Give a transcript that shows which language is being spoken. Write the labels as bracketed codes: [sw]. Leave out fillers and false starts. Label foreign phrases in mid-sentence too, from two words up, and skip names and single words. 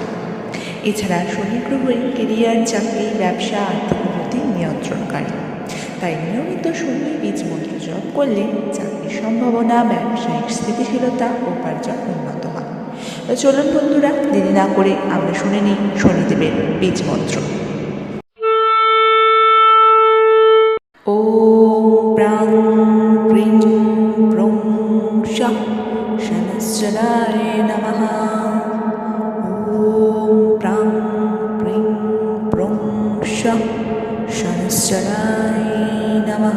[bn] এছাড়া শনি গ্রহের কেরিয়ার, চাকরি, ব্যবসা, আর্থিক উন্নতি নিয়ন্ত্রণকারী। তাই নিয়মিত শনি বীজ মন্ত্র জপ করলে চাকরির সম্ভাবনা, ব্যবসায়িক স্থিতিশীলতা ও উপার্জন উন্নত হয়। তো চলুন বন্ধুরা, দেরি না করে আমরা শুনে নিই শনিদেবের বীজ মন্ত্র। [sa] ওম প্রাং প্রিং প্রং শঃ শনশ্চরায় নমঃ। ওম প্রাং প্রিং প্রং শঃ শনশ্চরায় নমঃ।